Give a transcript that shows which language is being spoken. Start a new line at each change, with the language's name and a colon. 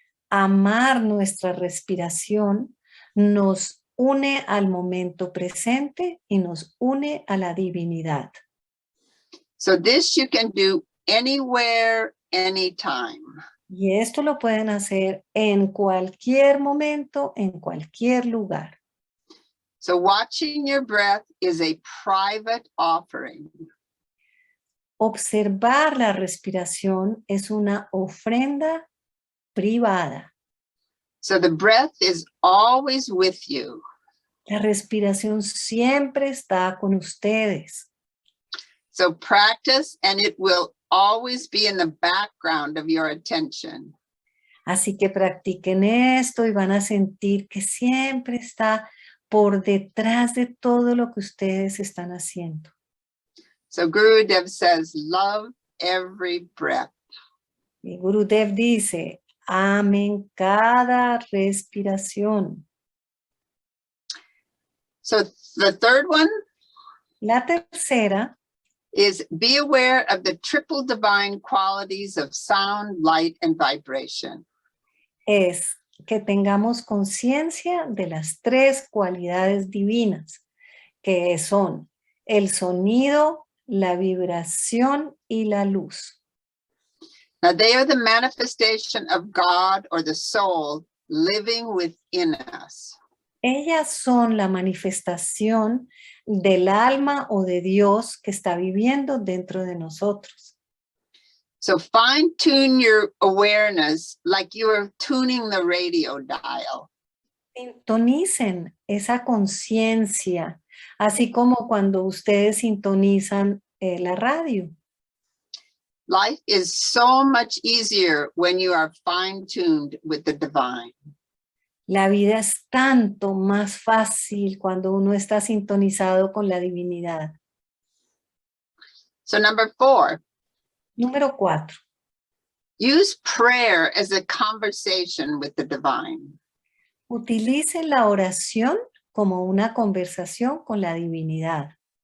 Spanish: Amar nuestra respiración nos une al momento presente y nos une a la divinidad.
English: So this you can do anywhere, anytime.
Spanish: Y esto lo pueden hacer en cualquier momento, en cualquier lugar.
English: So watching your breath is a private offering.
Spanish: Observar la respiración es una ofrenda privada.
English: So the breath is always with you.
Spanish: La respiración siempre está con ustedes.
English: So practice and it will always be in the background of your attention.
Spanish: Así que practiquen esto y van a sentir que siempre está por detrás de todo lo que ustedes están haciendo.
English: So Gurudev says, love every breath.
Spanish: Y Gurudev dice, amen cada respiración.
English: So the third one
Spanish: La tercera
English: is be aware of the triple divine qualities of sound, light, and vibration.
Spanish: es que tengamos conciencia de las tres cualidades divinas, que son el sonido, la vibración y la luz.
English: Now they are the manifestation of God or the soul living within us.
Spanish: Ellas son la manifestación del alma o de Dios que está viviendo dentro de nosotros.
English: So fine tune your awareness like you are tuning the radio dial.
Spanish: Sintonicen esa conciencia, así como cuando ustedes sintonizan la radio.
English: Life is so much easier when you are fine tuned with the divine.
Spanish: La vida es tanto más fácil cuando uno está sintonizado con la divinidad.
English: So number 4,
Spanish: Número 4.
English: use prayer as a conversation with the divine.
Spanish: Utilicen la oración como una conversación con la divinidad.